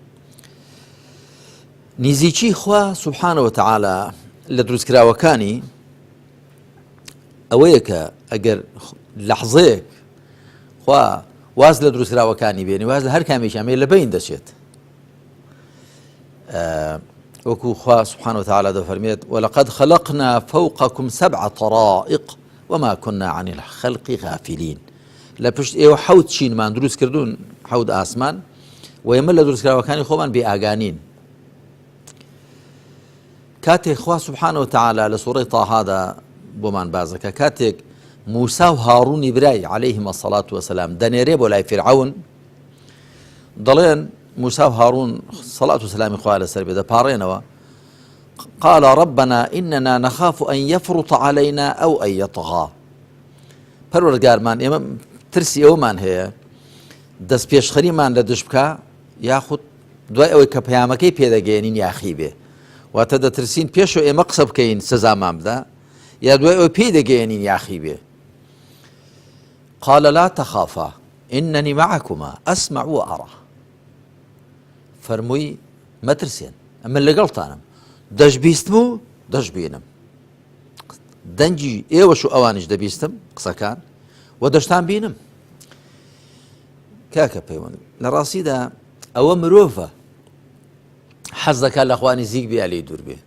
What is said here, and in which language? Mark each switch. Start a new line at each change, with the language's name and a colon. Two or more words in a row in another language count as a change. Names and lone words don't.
Central Kurdish: نزیکی خوا
Arabic: سبحانه وتعالى
Central Kurdish: لە دروستکراوەکانی ئەوەیە کە ئەگەر لەحظەیەک خوا واز لە دروستکراوەکانی بێنی واز لە هەر کامێکیان بێ لە بین دەچێت. وەکو خوا
Arabic: سبحانه وتعالى
Central Kurdish: دەفەرمێت
Arabic: ولقد خلقنا فوقكم 7 طرائق وما كنا عن الخلق غافلين.
Central Kurdish: لە پشت ئێوە حەوت چینمان دروست کردوون حەوت ئاسمان و ئێمە لە دروستکراوەکانی خۆمان بێ ئاگانین. کاتێک خوا
Arabic: سبحانه وتعالى
Central Kurdish: لە سوورەی تاهادا بۆمان بازەکە کاتێک موسا و هاڕوونی برای
Arabic: عەلەیهما الصەلاة وسەلام
Central Kurdish: دەنێرێ بۆ لای فیرعەون دەڵێن موسا و هاڕوون سەڵات وسەلامی خوا لەسەر بێ دەپاڕێنەوە
Arabic: قال ربنا إننا نخاف أن يفرط علينا أو أن يطغى.
Central Kurdish: پەروەردگارمان ئێمە ترسی ئەومان هەیە دەست پێشخەریمان لە دژ بکە یاخود دوای ئەوەی کە پەیامەکەی پێدەگەێنین یاخی بێ. واتە دەترسین پێشەوە ئێمە قسە بکەین سزامان بدە یا دوای ئەوەی پێی دەگەێنین یاخی بێ.
Arabic: قال لا تخافا إنني معكما أسمع وأرى.
Central Kurdish: فەرمووی مەترسێن ئەمە لەگەڵتانم دەشبیستم و دەشبینم. دەنجی ئێوەش و ئەوانش دەبیستم قسەکان و دەشتان بینم. کاکە پەیوەند لە ڕاستیدا ئەوە مرۆڤە حەز دەکات لە خوا نزیک بێ لێی دوور بێ.